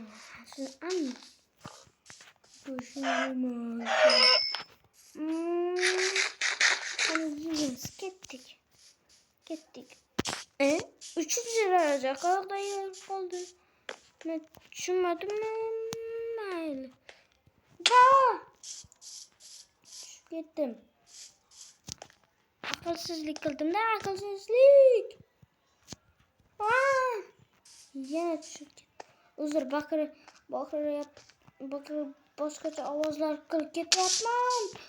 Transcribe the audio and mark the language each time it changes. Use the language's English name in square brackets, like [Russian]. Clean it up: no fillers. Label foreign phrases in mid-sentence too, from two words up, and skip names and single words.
[Turkish] Şimdi anlık. Görüşmedi. [Uzbek] Kettik. [Turkish] 300 lira alacak. Orada yer kaldı. Ben düşünmedim. [Uzbek] Mayli. [Turkish] Gittim. [Uzbek] Akılsızlık qildim da, akılsızlık. Yana tushib ketdi. Uzr, baqirib boshqacha ovozlar qilib ketyapman.